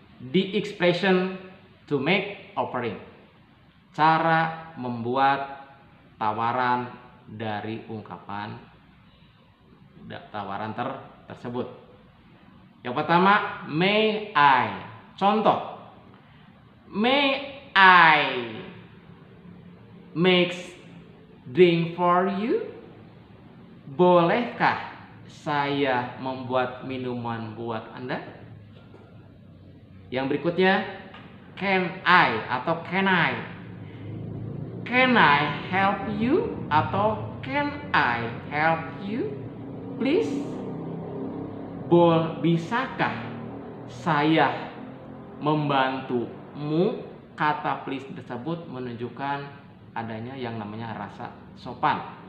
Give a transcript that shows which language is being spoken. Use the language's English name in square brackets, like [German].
[English] The expression to make offering. [Indonesian] Cara membuat tawaran dari ungkapan tawaran tersebut. Yang pertama, [English] may I. Contoh, may I make drink for you? [Indonesian] Bolehkah saya membuat minuman buat Anda? Yang berikutnya, [English] can I atau can I? Can I help you atau can I help you? Please. [Indonesian] Bisakah saya membantumu? Kata please tersebut menunjukkan adanya yang namanya rasa sopan.